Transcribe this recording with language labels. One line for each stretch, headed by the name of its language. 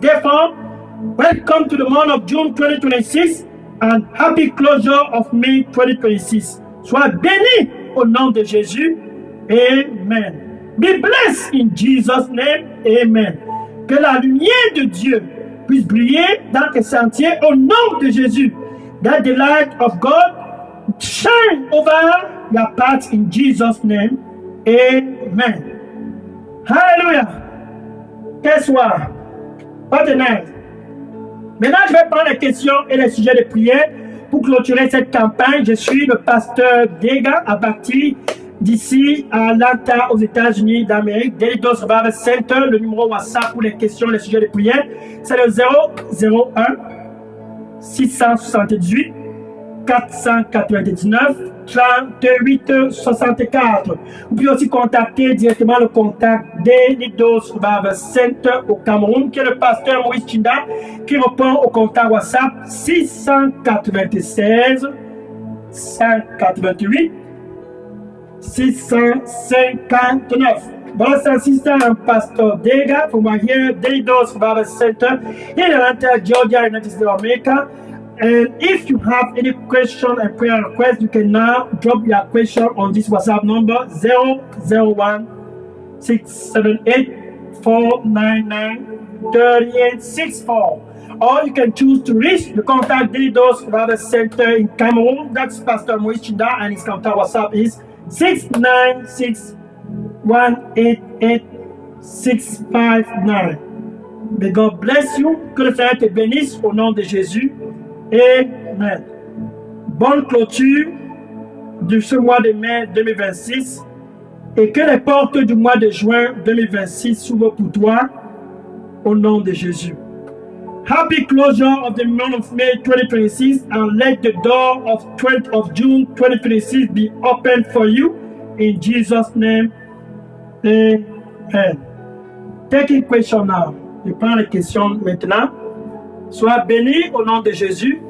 English: Therefore, welcome to the month of June 2026 and happy closure of May 2026.
French: Sois béni au nom de Jésus. Amen.
English: Be blessed in Jesus' name. Amen.
French: Que la lumière de Dieu puisse briller dans tes sentiers au nom de Jésus.
English: That the light of God shine over your path in Jesus' name. Amen. Hallelujah.
French: Quel soir.
English: What a night.
French: Maintenant, je vais prendre les questions et les sujets de prière pour clôturer cette campagne. Je suis le pasteur Dega à partir d'ici à Atlanta, aux États-Unis d'Amérique. Daily Dose Revival Center, le numéro WhatsApp pour les questions et les sujets de prière, c'est le 001 678 499 38 64. Vous pouvez aussi contacter directement le contact des Leaders Bible Center au Cameroun, qui est le pasteur Moïse Chinda, qui répond au contact WhatsApp 696 188 659.
English: Brothers and sisters, I'm Pastor Dega from here, Leaders Bible Center in Atlanta, Georgia, United States of America. And if you have any question and prayer request, you can now drop your question on this WhatsApp number 001 678 499 3864. Or you can choose to reach the contact Leaders Bible Center in Cameroon. That's Pastor Moïse Chinda, and his contact WhatsApp is 696 188 659. May God bless you.
French: Que le Seigneur te bénisse au nom de Jésus. Amen. Bonne clôture de ce mois de mai 2026 et que les portes du mois de juin 2026 s'ouvrent pour toi au nom de Jésus.
English: Happy closure of the month of May 2026 and let the door of June 2026 be opened for you in Jesus' name. Amen. Taking question now.
French: Je prends les questions maintenant. Sois béni au nom de Jésus.